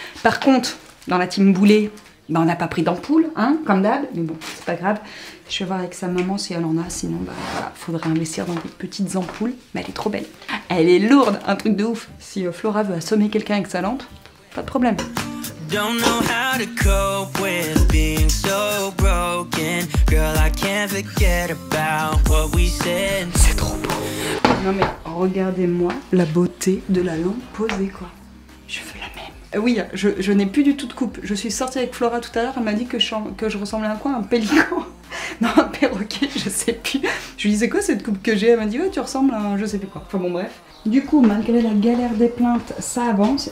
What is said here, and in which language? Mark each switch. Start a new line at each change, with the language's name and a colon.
French: Par contre, dans la team boulet, bah, on n'a pas pris d'ampoule, hein, comme d'hab, mais bon, c'est pas grave. Je vais voir avec sa maman si elle en a, sinon, bah voilà, faudrait investir dans des petites ampoules. Mais elle est trop belle. Elle est lourde, un truc de ouf. Si Flora veut assommer quelqu'un avec sa lampe, pas de problème.
English: Don't know how to cope with being so broken. Girl, I can't forget about what we said.
French: C'est trop beau. Non mais regardez-moi la beauté de la lampe posée quoi. Je veux la même. Oui, je n'ai plus du tout de coupe. Je suis sortie avec Flora tout à l'heure, elle m'a dit que je ressemblais à quoi? Un pélican? Non, un perroquet, je sais plus. Je lui dis c'est quoi cette coupe que j'ai? Elle m'a dit ouais tu ressembles à un je sais plus quoi. Enfin bon bref. Du coup, malgré la galère des plaintes, ça avance.